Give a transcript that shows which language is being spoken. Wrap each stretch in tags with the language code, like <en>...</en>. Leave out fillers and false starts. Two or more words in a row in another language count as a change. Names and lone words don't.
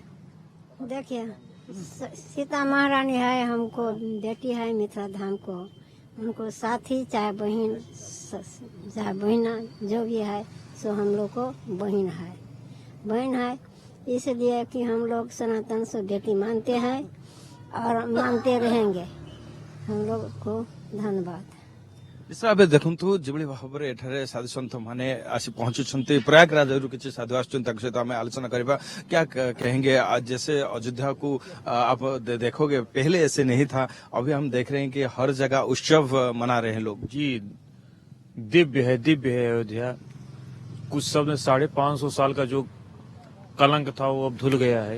<hi>देखिए, सीता महारानी है, हमको बेटी है मिथिला धाम को, उनको साथी चाहे बहन चाहे बहना जो भी है सो हम लोग को बहन है। इसलिए कि हम लोग सनातन से बेटी मानते हैं और मानते रहेंगे। हम लोग को धन्यवाद।</hi> <or>ଏବେ ଦେଖନ୍ତୁ ଯେଭଳି ଭାବରେ ଏଠାରେ ସାଧୁ ସନ୍ଥ ମାନେ ଆସି ପହଞ୍ଚୁଛନ୍ତି ପ୍ରୟାଗରାଜରୁ କିଛି ସାଧୁ ଆସୁଛନ୍ତି, ତାଙ୍କ ସହିତ ଆମେ ଆଲୋଚନା କରିବା।</or> <hi>क्या कहेंगे? आज जैसे अयोध्या को आप देखोगे पहले ऐसे नहीं था, अभी हम देख रहे हैं कि हर जगह उत्सव मना रहे हैं लोग। जी दिव्य है अयोध्या। कुछ शब्द 550 साल का जो कलंक था वो अब धुल गया है।</hi>